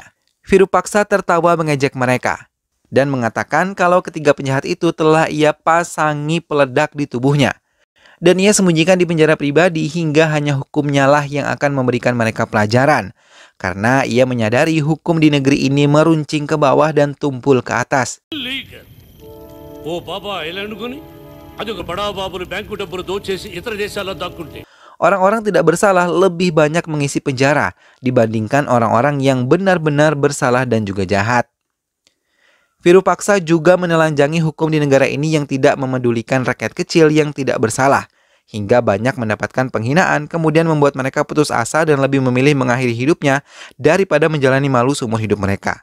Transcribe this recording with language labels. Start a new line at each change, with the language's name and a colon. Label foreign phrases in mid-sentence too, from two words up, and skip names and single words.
Indonesian: Virupaksana tertawa mengejek mereka dan mengatakan kalau ketiga penjahat itu telah ia pasangi peledak di tubuhnya. Dan ia sembunyikan di penjara pribadi hingga hanya hukumnya lah yang akan memberikan mereka pelajaran. Karena ia menyadari hukum di negeri ini meruncing ke bawah dan tumpul ke atas.
Telugu: ఓ బాబా ఎలా అనుకుని అదొక బడా బాబులు బ్యాంకు డబ్బులు దోచేసి ఇతర దేశాల్లో దాక్కుంటే
Indonesian: Orang-orang tidak bersalah lebih banyak mengisi penjara dibandingkan orang-orang yang benar-benar bersalah dan juga jahat. Virupaksana juga menelanjangi hukum di negara ini yang tidak memedulikan rakyat kecil yang tidak bersalah, hingga banyak mendapatkan penghinaan, kemudian membuat mereka putus asa dan lebih memilih mengakhiri hidupnya daripada menjalani malu seumur hidup mereka.